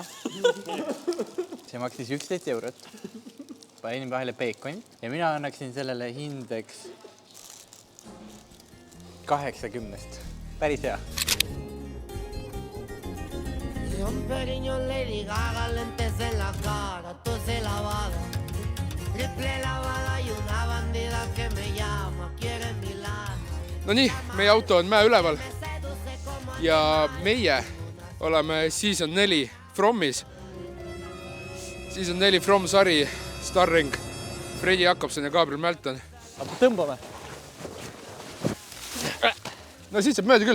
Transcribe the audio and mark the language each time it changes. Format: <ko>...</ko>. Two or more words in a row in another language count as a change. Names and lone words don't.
<et>See maksis 11 €. Panin vahele peekonit ja mina annaksin sellele hindeks 80. Päris hea.</et> <es>Un pequeño Lady Gaga, lentes en la cara, tose lavada, triple lavada y una bandida que me llama, quiere mi lana.</es> <et>No nii, meie auto on mäe üleval ja meie oleme Season 4 Fromis. Season 4 From sari, starring Fredi Jakobsen ja Gabriel Melton. Aga tõmbame. No siit saab mööda küll.</et>